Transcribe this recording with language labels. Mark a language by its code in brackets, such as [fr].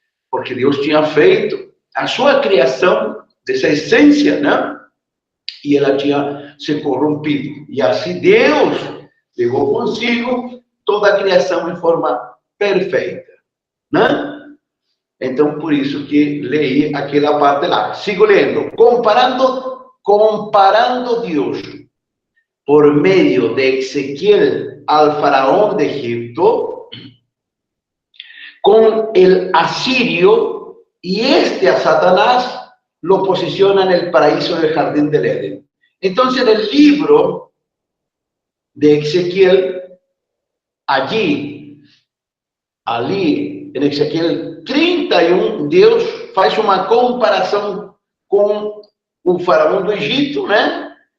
[pt] Porque Deus tinha feito a sua criação dessa essência, né? e ela tinha se corrompido. E assim Deus pegou consigo toda a criação em forma perfeita, né? Então, por isso que leí aquela parte lá. Sigo lendo. [es] Comparando Deus por medio de Ezequiel al faraón de Egipto con el asirio, y a Satanás lo posiciona en el paraíso del jardín del Edén. Entonces, en el libro de Ezequiel, allí, en Ezequiel 31, [pt] Deus faz uma comparação com o faraó do Egito, né?